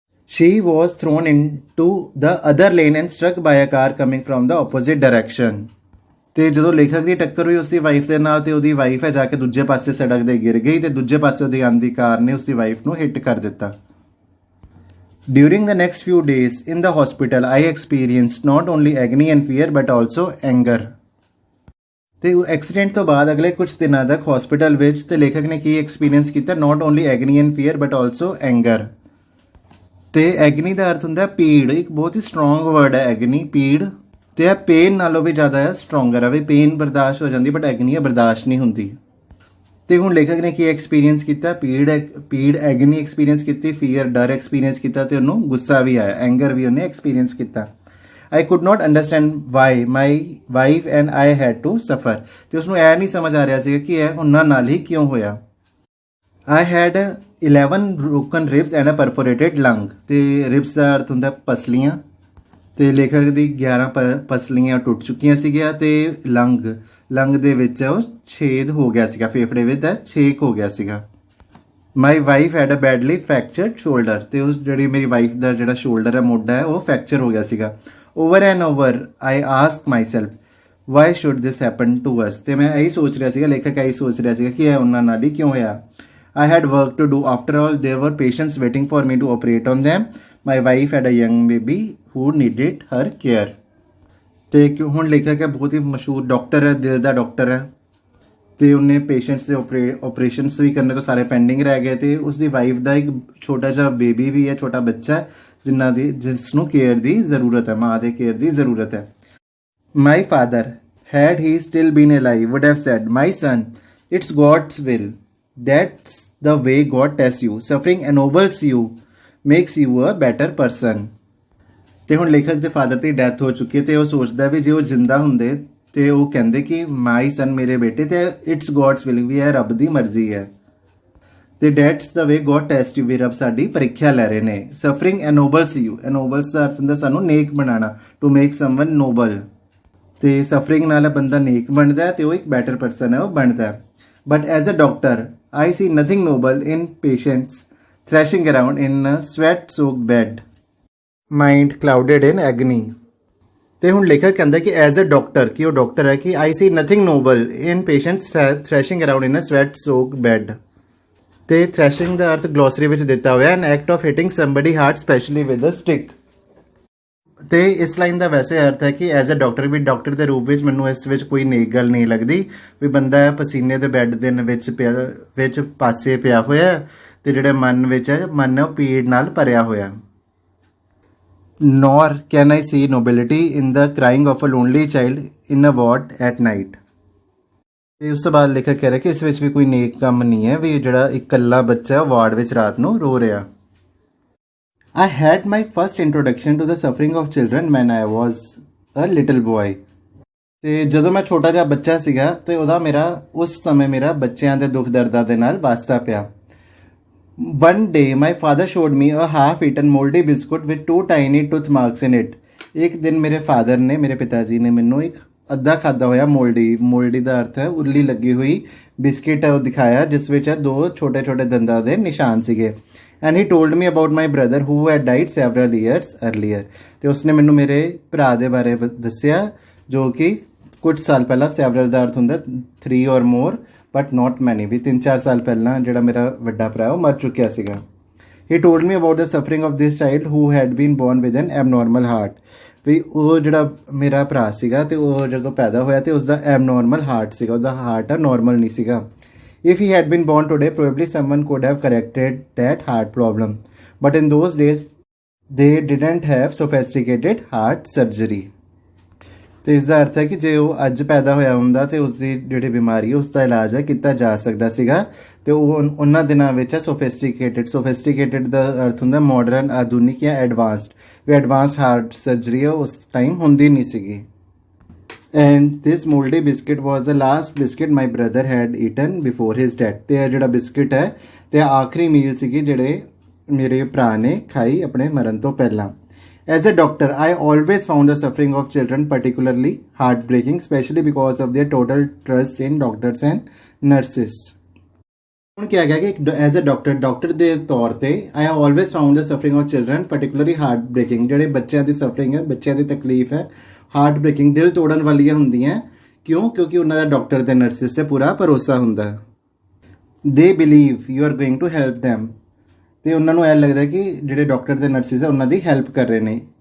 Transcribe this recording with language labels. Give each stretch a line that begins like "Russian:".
English: She was thrown into the other lane and struck by a car coming from the opposite direction।
Punjabi: ਤੇ ਜਦੋਂ ਲੇਖਕ ਦੀ ਟੱਕਰ ਹੋਈ ਉਸਦੀ ਵਾਈਫ ਦੇ ਨਾਲ ਤੇ ਉਹਦੀ ਵਾਈਫ ਹੈ ਜਾ ਕੇ ਦੂਜੇ ਪਾਸੇ ਸੜਕ ਦੇ ਗਿਰ ਗਈ ਤੇ ਦੂਜੇ ਪਾਸੇ ਉਹਦੀ ਆਂਦੀ ਕਾਰ ਨੇ ਉਸਦੀ ਵਾਈਫ ਨੂੰ ਹਿੱਟ ਕਰ ਦਿੱਤਾ।
English: During the next few days in the hospital, I experienced not only agony and fear but also anger.
Punjabi: ਤੇ ਐਕਸੀਡੈਂਟ ਤੋਂ ਬਾਅਦ ਅਗਲੇ ਕੁਝ ਦਿਨਾਂ ਤੱਕ ਹਸਪੀਟਲ ਵਿੱਚ ਤੇ ਲੇਖਕ ਨੇ ਕੀ ਐਕਸਪੀਰੀਅੰਸ ਕੀਤਾ,
English: Not only agony and fear but also anger.
Punjabi: ਤੇ ਐਗਨੀ ਦਾ ਅਰਥ ਹੁੰਦਾ ਪੀੜ, ਇੱਕ ਬਹੁਤ ਹੀ ਸਟਰੋਂਗ ਵਰਡ ਹੈ ਐਗਨੀ, ਪੀੜ। ਤੇ ਇਹ ਪੇਨ ਨਾਲੋਂ ਵੀ ਜ਼ਿਆਦਾ ਹੈ ਸਟਰੋਂਗਰ ਹੈ, ਵੀ ਪੇਨ ਬਰਦਾਸ਼ਤ ਹੋ ਜਾਂਦੀ ਬਟ ਐਗਨੀ ਬਰਦਾਸ਼ਤ ਨਹੀਂ ਹੁੰਦੀ। ਤੇ ਹੁਣ ਲੇਖਕ ਨੇ ਕੀ ਐਕਸਪੀਰੀਅੰਸ ਕੀਤਾ, ਪੀੜ ਐਗਨੀ ਐਕਸਪੀਰੀਅੰਸ ਕੀਤੀ, ਫੀਅਰ ਡਰ ਐਕਸਪੀਰੀਅੰਸ ਕੀਤਾ ਤੇ ਉਹਨੂੰ ਗੁੱਸਾ ਵੀ ਆਇਆ, ਐਂਗਰ ਵੀ ਉਹਨੇ ਐਕਸਪੀਰੀਅੰਸ ਕੀਤਾ।
English: I could not understand why my wife and I had to suffer.
Punjabi: ਤੇ ਉਸਨੂੰ ਇਹ ਨਹੀਂ ਸਮਝ ਆ ਰਿਹਾ ਸੀ ਕਿ ਇਹ ਉਹਨਾਂ ਨਾਲ ਹੀ ਕਿਉਂ ਹੋਇਆ।
English: I had 11 broken ribs and a perforated lung.
Punjabi: ਤੇ ribs ਦਾ ਅਰਥ ਹੁੰਦਾ ਪਸਲੀਆਂ, ਤੇ ਲੇਖਕ ਦੀ 11 ਪਸਲੀਆਂ ਟੁੱਟ ਚੁੱਕੀਆਂ ਸੀਗੀਆਂ ਤੇ ਲੰਗ ਦੇ ਵਿੱਚ ਉਹ ਛੇਦ ਹੋ ਗਿਆ ਸੀਗਾ, ਫੇਫੜੇ ਵਿੱਚ ਛੇਕ ਹੋ ਗਿਆ ਸੀਗਾ।
English: My wife had a badly fractured shoulder.
Punjabi: ਤੇ ਉਸ ਜਿਹੜੀ ਮੇਰੀ ਵਾਈਫ ਦਾ ਜਿਹੜਾ ਸ਼ੋਲਡਰ ਹੈ, ਮੋਢਾ ਹੈ, ਉਹ ਫ੍ਰੈਕਚਰ ਹੋ ਗਿਆ ਸੀਗਾ।
English: Over and over I ask myself why should this happen to us.
Punjabi: ਤੇ ਮੈਂ ਇਹੀ ਸੋਚ ਰਿਹਾ ਸੀਗਾ, ਲੇਖਕ ਇਹੀ ਸੋਚ ਰਿਹਾ ਸੀਗਾ ਕਿ ਇਹ ਉਹਨਾਂ ਨਾਲ ਹੀ ਕਿਉਂ ਹੋਇਆ।
English: I had work to do. After all, there were patients waiting for me to operate on them. My wife had a young baby who needed her care.
Punjabi: ਤੇ ਹੁਣ ਲੇਖਕ ਹੈ ਬਹੁਤ ਹੀ ਮਸ਼ਹੂਰ ਡਾਕਟਰ ਹੈ, ਦਿਲ ਦਾ ਡਾਕਟਰ ਹੈ, ਤੇ ਉਹਨੇ ਪੇਸ਼ੈਂਟਸ ਦੇ ਆਪਰੇਸ਼ਨਸ ਵੀ ਕਰਨੇ ਤੋਂ ਸਾਰੇ ਪੈਂਡਿੰਗ ਰਹਿ ਗਏ ਤੇ ਉਸਦੀ ਵਾਈਫ ਦਾ ਇੱਕ ਛੋਟਾ ਜਿਹਾ ਬੇਬੀ ਵੀ ਹੈ, ਛੋਟਾ ਬੱਚਾ ਹੈ ਜਿਸ ਨੂੰ ਕੇਅਰ ਦੀ ਜ਼ਰੂਰਤ ਹੈ, ਮਾਂ ਦੇ ਕੇਅਰ ਦੀ ਜ਼ਰੂਰਤ ਹੈ।
English: My father, had he still been alive, would have said, my son, it's God's will. That's the way God tests you. Suffering ennobles you, makes you a better person.
Punjabi: ਤੇ ਹੁਣ ਲੇਖਕ ਦੇ ਫਾਦਰ ਦੀ death ਹੋ ਚੁੱਕੀ ਹੈ ਤੇ ਉਹ ਸੋਚਦਾ ਵੀ ਜੇ ਉਹ ਜ਼ਿੰਦਾ ਹੁੰਦੇ ਤੇ ਉਹ ਕਹਿੰਦੇ ਕਿ
English: my son,
Punjabi: ਮੇਰੇ ਬੇਟੇ, ਤੇ
English: it's God's will,
Punjabi: ਵੀ ਇਹ ਰੱਬ ਦੀ ਮਰਜ਼ੀ ਹੈ। ਤੇ
English: that's the way God test you,
Punjabi: ਵੀ ਰੱਬ ਸਾਡੀ ਪ੍ਰੀਖਿਆ ਲੈ ਰਹੇ ਨੇ।
English: suffering ennobles you,
Punjabi: ਐਨੋਬਲਸ ਦਾ ਅਰਥ ਹੁੰਦਾ ਸਾਨੂੰ ਨੇਕ ਬਣਾਉਣਾ,
English: To make someone noble.
Punjabi: ਤੇ ਸਫਰਿੰਗ ਨਾਲ ਬੰਦਾ ਨੇਕ ਬਣਦਾ ਤੇ ਉਹ ਇੱਕ ਬੈਟਰ ਪਰਸਨ ਹੈ, ਉਹ ਬਣਦਾ।
English: But as a doctor I see nothing noble in patients thrashing around in a sweat-soaked bed, mind clouded in agony.
Punjabi: ਤੇ ਹੁਣ ਲੇਖਕ ਕਹਿੰਦਾ ਕਿ
English: as a doctor,
Punjabi: ਕਿ ਉਹ ਡਾਕਟਰ ਹੈ, ਕਿ
English: I see nothing noble in patients thrashing around in a sweat-soaked bed.
Punjabi: ਤੇ thrashing ਦਾ ਅਰਥ ਗਲੋਸਰੀ ਵਿੱਚ ਦਿੱਤਾ ਹੋਇਆ,
English: an act of hitting somebody hard, especially with a stick.
Punjabi: ਤੇ ਇਸ ਲਾਈਨ ਦਾ ਵੈਸੇ ਅਰਥ ਹੈ ਕਿ
English: as a doctor,
Punjabi: we doctor ਦੇ ਰੂਪ ਵਿੱਚ ਮੈਨੂੰ ਇਸ ਵਿੱਚ ਕੋਈ ਨੇਕ ਗੱਲ ਨਹੀਂ ਲੱਗਦੀ, ਵੀ ਬੰਦਾ ਪਸੀਨੇ ਦੇ ਬੈੱਡ ਦੇ ਵਿੱਚ ਪਾਸੇ ਪਿਆ ਹੋਇਆ ਤੇ ਜਿਹੜੇ ਮਨ ਵਿੱਚ ਹੈ, ਮਨ ਉਹ ਪੀੜ ਨਾਲ ਭਰਿਆ ਹੋਇਆ।
English: Nor can I see nobility in the crying of a lonely child in a ward at night.
Punjabi: ਤੇ ਉਸ ਤੋਂ ਬਾਅਦ ਲੇਖਕ ਕਹਿ ਰਿਹਾ ਕਿ ਇਸ ਵਿੱਚ ਵੀ ਕੋਈ ਨੇਕ ਕੰਮ ਨਹੀਂ ਹੈ, ਵੀ ਜਿਹੜਾ ਇਕੱਲਾ ਬੱਚਾ ਵਾਰਡ ਵਿੱਚ ਰਾਤ ਨੂੰ ਰੋ ਰਿਹਾ।
English: I had my first introduction to the suffering of children when I was a little boy.
Punjabi: ਤੇ ਜਦੋਂ ਮੈਂ ਛੋਟਾ ਜਿਹਾ ਬੱਚਾ ਸੀਗਾ ਤੇ ਉਸ ਸਮੇਂ ਮੇਰਾ ਬੱਚਿਆਂ ਦੇ ਦੁੱਖ ਦਰਦਾਂ ਦੇ ਨਾਲ ਵਾਸਤਾ ਪਿਆ।
English: One day my father showed me a half-eaten moldy biscuit with 2 tiny tooth marks in it.
Punjabi: ਇੱਕ ਦਿਨ ਮੇਰੇ ਪਿਤਾ ਜੀ ਨੇ ਮੈਨੂੰ ਇੱਕ ਅੱਧਾ ਖਾਦਾ ਹੋਇਆ ਮੋਲਡੀ ਦਾ ਅਰਥ ਹੈ ਉੱਲੀ ਲੱਗੀ ਹੋਈ ਬਿਸਕਿਟ ਦਿਖਾਇਆ, ਜਿਸ ਵਿੱਚ 2 ਛੋਟੇ ਦੰਦਾਂ ਦੇ ਨਿਸ਼ਾਨ ਸੀਗੇ।
English: And he told me about my brother who had died several years earlier.
Punjabi: ਤੇ ਉਸਨੇ ਮੈਨੂੰ ਮੇਰੇ ਭਰਾ ਦੇ ਬਾਰੇ ਦੱਸਿਆ ਜੋ ਕਿ ਕੁਝ ਸਾਲ ਪਹਿਲਾਂ, several ਦਾ ਅਰਥ ਹੁੰਦਾ
English: 3 or more but not many,
Punjabi: ਵੀ 3-4 ਸਾਲ ਪਹਿਲਾਂ ਜਿਹੜਾ ਮੇਰਾ ਵੱਡਾ ਭਰਾ ਉਹ ਮਰ ਚੁੱਕਿਆ ਸੀਗਾ।
English: He told me about the suffering of this child who had been born with an abnormal heart.
Punjabi: ਵੀ ਉਹ ਜਿਹੜਾ ਮੇਰਾ ਭਰਾ ਸੀਗਾ ਤੇ ਉਹ ਜਦੋਂ ਪੈਦਾ ਹੋਇਆ ਤੇ ਉਸਦਾ abnormal heart ਸੀਗਾ, ਉਹਦਾ ਹਾਰਟ ਨਾਰਮਲ ਨਹੀਂ ਸੀਗਾ।
English: If he had been born today, probably someone could have corrected that heart problem. But in those days, they didn't have sophisticated heart surgery.
Punjabi: ਤੇ ਇਸ ਦਾ ਅਰਥ ਹੈ ਕਿ ਜੇ ਉਹ ਅੱਜ ਪੈਦਾ ਹੋਇਆ ਹੁੰਦਾ ਤੇ ਉਸਦੀ ਜਿਹੜੀ ਬਿਮਾਰੀ ਹੈ ਉਸਦਾ ਇਲਾਜ ਹੈ ਕੀਤਾ ਜਾ ਸਕਦਾ ਸੀਗਾ, ਤੇ ਉਹ ਉਹਨਾਂ ਦਿਨਾਂ ਵਿੱਚ ਸੋਫਿਸਟੀਕੇਟਡ ਦਾ ਅਰਥ ਹੁੰਦਾ ਮਾਡਰਨ, ਆਧੁਨਿਕ ਜਾਂ ਐਡਵਾਂਸਡ, ਵੀ ਐਡਵਾਂਸਡ ਹਾਰਟ ਸਰਜਰੀ ਉਸ ਟਾਈਮ ਹੁੰਦੀ ਨਹੀਂ ਸੀਗੀ।
English: And this moldy biscuit was the last biscuit my brother had eaten before his death.
Punjabi: ਤੇ ਇਹ ਜਿਹੜਾ ਬਿਸਕਿਟ ਹੈ ਤੇ ਆਖਰੀ ਮੀਲ ਸੀਗੀ ਜਿਹੜੇ ਮੇਰੇ ਭਰਾ ਨੇ ਖਾਈ ਆਪਣੇ ਮਰਨ ਤੋਂ ਪਹਿਲਾਂ।
English: As a doctor, I always found the suffering of children particularly heartbreaking, especially because of their total trust in doctors and nurses.
Punjabi: ਹੁਣ ਕਿਹਾ ਗਿਆ ਕਿ
English: as a doctor
Punjabi: ਦੇ ਤੌਰ ਤੇ
English: I have always found the suffering of children particularly heartbreaking.
Punjabi: ਜਿਹੜੇ ਬੱਚਿਆਂ ਦੀ suffering ਹੈ, ਬੱਚਿਆਂ ਦੀ ਤਕਲੀਫ ਹੈ, ਹਾਰਟ ਬ੍ਰੇਕਿੰਗ, ਦਿਲ ਤੋੜਨ ਵਾਲੀਆਂ ਹੁੰਦੀਆਂ, ਕਿਉਂ? ਕਿਉਂਕਿ ਉਹਨਾਂ ਦਾ ਡਾਕਟਰ ਤੇ ਨਰਸਿਸ ਤੇ ਪੂਰਾ ਭਰੋਸਾ ਹੁੰਦਾ।
English: they believe you are going to help them,
Punjabi: ਤੇ ਉਹਨਾਂ ਨੂੰ ਇਹ ਲੱਗਦਾ ਕਿ ਜਿਹੜੇ ਡਾਕਟਰ ਤੇ ਨਰਸਿਸ ਹੈ ਉਹਨਾਂ ਦੀ ਹੈਲਪ ਕਰ ਰਹੇ ਨੇ।